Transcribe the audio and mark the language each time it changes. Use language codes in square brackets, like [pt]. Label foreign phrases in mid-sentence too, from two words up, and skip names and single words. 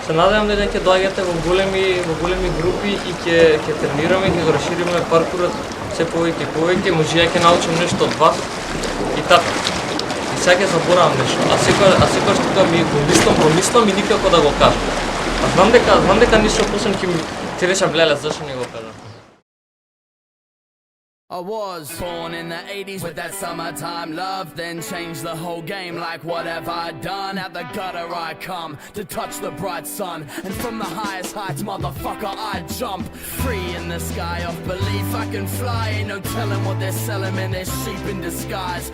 [mk] Се надевам дека ќе доаѓате во големи групи и ќе тренираме, ќе го расшириме паркурот се повеќе и повеќе, може ја ќе научам нешто од вас и така. И сега ќе заборавам нешто, а секогаш тука ми го мислам и никако да го кажам. А знам дека ништо после ќе ми речам, леле, зашто не го кажам. [en] I was born in the 80s with that summertime love, then changed the whole game. Like what have I done? Out the gutter I come to touch the bright sun, and from the highest heights, motherfucker, I jump. Free in the sky of belief I can fly. Ain't no telling what they're selling, man, they're sheep in disguise.